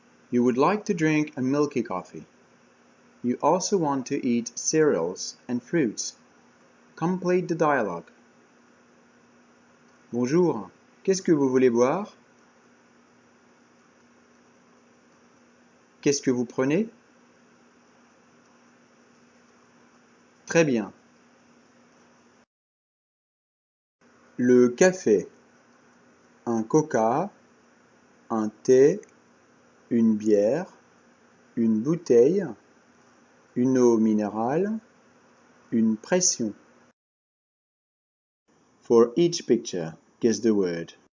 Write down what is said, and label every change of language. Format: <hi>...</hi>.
<en>You would like to drink a milky coffee. You also want to eat cereals and fruits. Complete the dialogue.</en> <fr>Bonjour. Qu'est-ce que vous voulez boire? qu'est-ce que vous prenez? Très bien. Le café, un coca, un thé, une bière, une bouteille, une eau minérale, une pression.</fr> <en>For each picture, guess the word.</en>